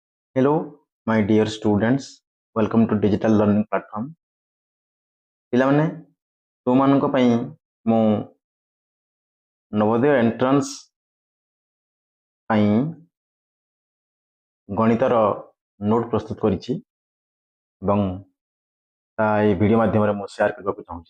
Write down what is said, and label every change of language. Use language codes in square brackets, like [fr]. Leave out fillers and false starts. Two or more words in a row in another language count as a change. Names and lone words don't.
[en] Hello, my dear students. Welcome to Digital Learning Platform. [or] ପିଲାମାନେ ତୁମମାନଙ୍କ ପାଇଁ ମୁଁ ନବୋଦୟ ଏଣ୍ଟ୍ରାନ୍ସ ପାଇଁ ଗଣିତର ନୋଟ୍ ପ୍ରସ୍ତୁତ କରିଛି ଏବଂ ତା ଏହି ଭିଡ଼ିଓ ମାଧ୍ୟମରେ ମୁଁ ସେୟାର କରିବାକୁ ଚାହୁଁଛି।